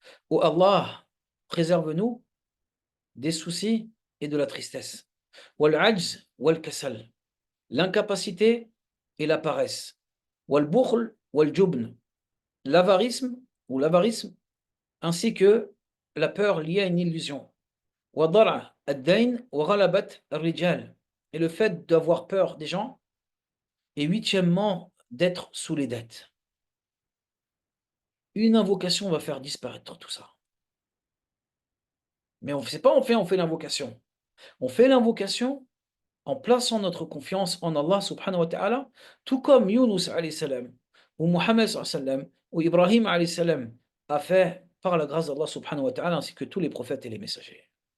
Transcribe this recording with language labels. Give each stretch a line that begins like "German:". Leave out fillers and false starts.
French: Oh Allah, préserve-nous des soucis et de la tristesse.
Arabic: Wal-'ajz wal-kasal.
French: L'incapacité et la paresse.
Arabic: Wal-bukhl wal-jubn.
French: L'avarisme ou l'avarisme, ainsi que la peur liée à une illusion.
Arabic: وضرع الدين وغلبة الرجال.
French: Et le fait d'avoir peur des gens. Et huitièmement, d'être sous les dettes. Une invocation va faire disparaître tout ça. Mais on ne sait pas, on fait l'invocation. On fait l'invocation en plaçant notre confiance en Allah subhanahu wa ta'ala, tout comme Yunus alayhi salam, ou Mohammed sallam, ou Ibrahim alayhi salam a fait par la grâce d'Allah subhanahu wa ta'ala, ainsi que tous les prophètes et les messagers.